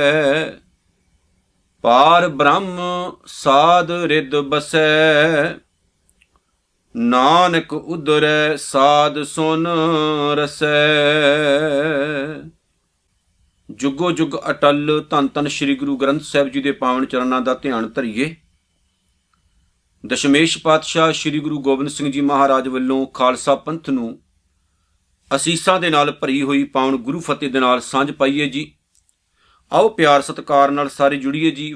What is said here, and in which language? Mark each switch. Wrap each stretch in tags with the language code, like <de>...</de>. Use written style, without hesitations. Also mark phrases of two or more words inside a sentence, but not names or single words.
<hi>पार ब्रह्म साध रिद बसै, नानक उदरै साध सुन रसै।</hi> <pa>ਜੁਗੋ ਜੁਗ ਅਟਲ ਧੰਨ ਧੰਨ ਸ੍ਰੀ ਗੁਰੂ ਗ੍ਰੰਥ ਸਾਹਿਬ जी ਦੇ ਪਾਵਨ ਚਰਨਾਂ ਦਾ ਧਿਆਨ ਧਰੀਏ। ਦਸ਼ਮੇਸ਼ ਪਾਤਸ਼ਾਹ ਸ਼੍ਰੀ ਗੁਰੂ ਗੋਬਿੰਦ ਸਿੰਘ ਜੀ ਮਹਾਰਾਜ ਵੱਲੋਂ ਖਾਲਸਾ ਪੰਥ ਨੂੰ ਅਸੀਸਾਂ ਦੇ ਨਾਲ ਭਰੀ ਹੋਈ ਪਾਵਨ ਗੁਰੂ ਫਤਿਹ ਦੇ ਨਾਲ ਸਾਂਝ ਪਾਈਏ ਜੀ। ਆਓ ਪਿਆਰ ਸਤਿਕਾਰ ਨਾਲ ਸਾਰੇ ਜੁੜੀਏ ਜੀ।</pa>